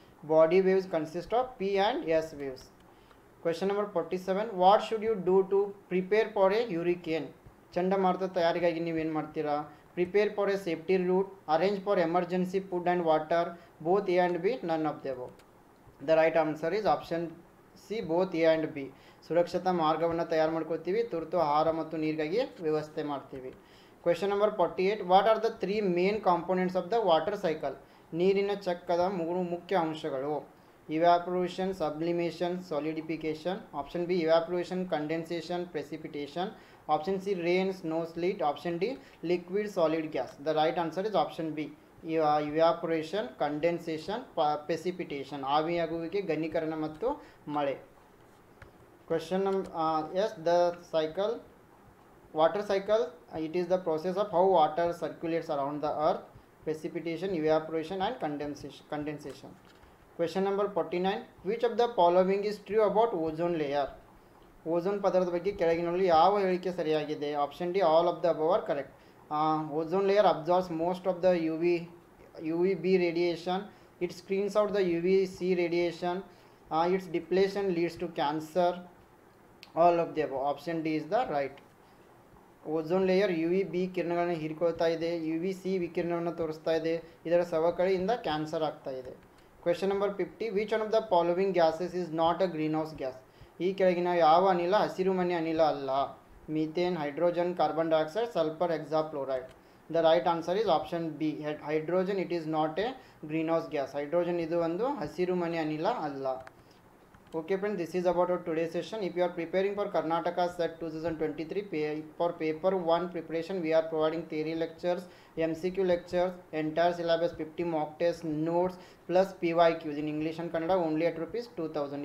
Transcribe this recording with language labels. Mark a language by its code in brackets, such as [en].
[en] Body waves consist of P and S waves. Question number 47. What should you do to prepare for a hurricane? [kn] ಚಂಡಮಾರುತ ತಯಾರಿಗಾಗಿ ನೀವೇನು ಮಾಡ್ತೀರಾ? [en] Prepare for a safety route, arrange for emergency food and water, both A and B, none of the above. The right answer is option C, both A and B. [kn] ಸುರಕ್ಷತಾ ಮಾರ್ಗವನ್ನು ತಯಾರು ಮಾಡ್ಕೊತೀವಿ, ತುರ್ತು ಆಹಾರ ಮತ್ತು ನೀರಿಗಾಗಿ ವ್ಯವಸ್ಥೆ ಮಾಡ್ತೀವಿ. [en] Question number 48. What are the 3 main components of the water cycle? [kn] ನೀರಿನ ಚಕ್ರದ 3 ಮುಖ್ಯ ಅಂಶಗಳು. [en] Evaporation, sublimation, solidification. Option B, evaporation, condensation, precipitation. Option C, rain, snow, sleet. Option D, liquid, solid, gas. The right answer is option B, evaporation, condensation, precipitation. [kn] ಆವಿಯಾಗುವಿಕೆ, ಘನೀಕರಣ ಮತ್ತು ಮಳೆ. [en] Question is, the cycle, water cycle, it is the process of how water circulates around the earth. Precipitation, evaporation and condensation. Question number 49. Which of the following is true about ozone layer? [kn] Ozone ಪದರದ ಬಗ್ಗೆ ಕೆಳಗಿನಲ್ಲಿ ಯಾವ ಹೇಳಿಕೆ ಸರಿಯಾಗಿದೆ? [en] Option D, all of the above are correct. Ozone layer absorbs most of the UVB radiation. It screens out the UVC radiation. Its depletion leads to cancer. All of the above. Option D is the right. [kn] Ozone layer you V B ಕಿರಣಗಳನ್ನು ಹೀರಿಕೊಳ್ತಾ ಇದೆ, you V C ವಿಕಿರಣವನ್ನು ತೋರಿಸ್ತಾ ಇದೆ, ಇದರ ಸವಕಳಿಯಿಂದ cancer ಆಗ್ತಾ ಇದೆ. [en] Question number 50, which one of the following gases is not a greenhouse gas? [kn] ಈ ಕೆಳಗಿನ ಯಾವ ಅನಿಲ ಹಸಿರುಮನೆ ಅನಿಲ ಅಲ್ಲ? Methane, hydrogen, carbon dioxide, sulphur, ಹೆಕ್ಸಾಫ್ಲೋರೈಡ್. [en] The right answer is option B, hydrogen. It is not a greenhouse gas. [kn] Hydrogen ಇದು ಒಂದು ಹಸಿರುಮನೆ ಅನಿಲ ಅಲ್ಲ. [en] Okay friends, this is about our today's session. If you are preparing for Karnataka set 2023 for paper 1 preparation, we are providing theory lectures, MCQ lectures, entire syllabus, 50 mock tests, notes plus PYQs in English and Kannada only at rupees 2000.